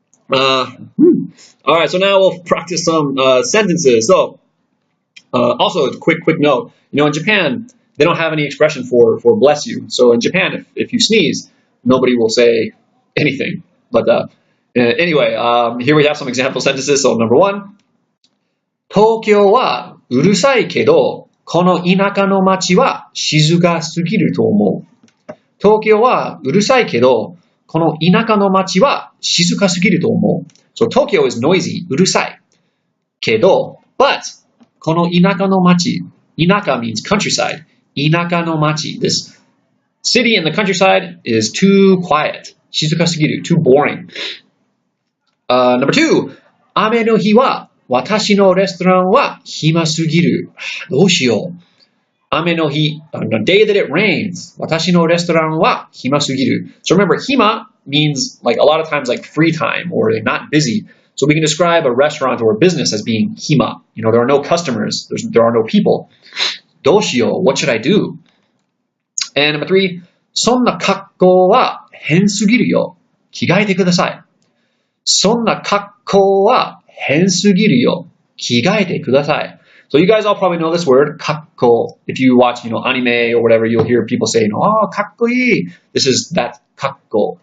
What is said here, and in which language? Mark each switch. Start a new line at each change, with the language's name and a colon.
English: All right, so now we'll practice some sentences. So, also a quick note. In Japan, they don't have any expression for bless you. So in Japan, if you sneeze, nobody will say anything. But anyway, here we have some example sentences. So number 1,
Japanese: 東京はうるさいけど、この田舎の町は静かすぎると思う。東京はうるさいけど、この田舎の町は静かすぎると思う。
English: So Tokyo is noisy,
Japanese: うるさい。けど、
English: but
Japanese: この田舎の町、田舎
English: means countryside.
Japanese: 田舎の町,
English: this city in the countryside is too quiet.
Japanese: 静かすぎる,
English: too boring. Number 2,
Japanese: 雨の日は私のレストランは暇すぎる。どうしよう。雨の日,
English: the day that it rains.
Japanese: 私のレストランは暇すぎる.
English: So remember, hima means like a lot of times like free time or like not busy. So we can describe a restaurant or a business as being hima. There are no customers. There are no people.
Japanese: どうしよう.
English: What should I do? And number 3,
Japanese: そんな格好は変すぎるよ。着替えてください。そんな格好は変すぎるよ。着替えてください。
English: So you guys all probably know this word, かっこ. If you watch, anime or whatever, you'll hear people say, oh,
Japanese: かっこいい.
English: This is that かっこ.